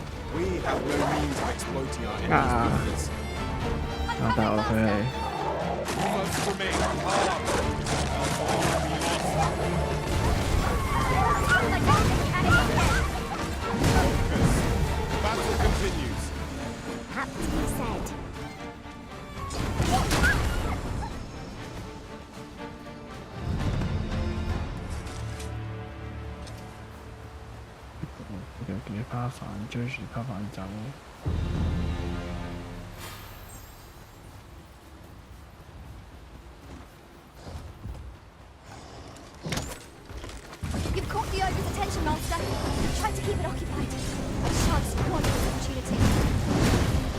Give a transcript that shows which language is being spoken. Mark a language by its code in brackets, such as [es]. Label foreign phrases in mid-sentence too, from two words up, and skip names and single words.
[en] We have no means of exploiting our enemy's weakness. [yue] 啊！大佬佢係 [en] We must remain calm. Or we lost. Focus. Battle continues. Have to be said. [yue] 又叫佢扒飯，追住扒飯走。 [en] You've caught the ogre's attention, Master. Try to keep it occupied. I shan't squander this opportunity.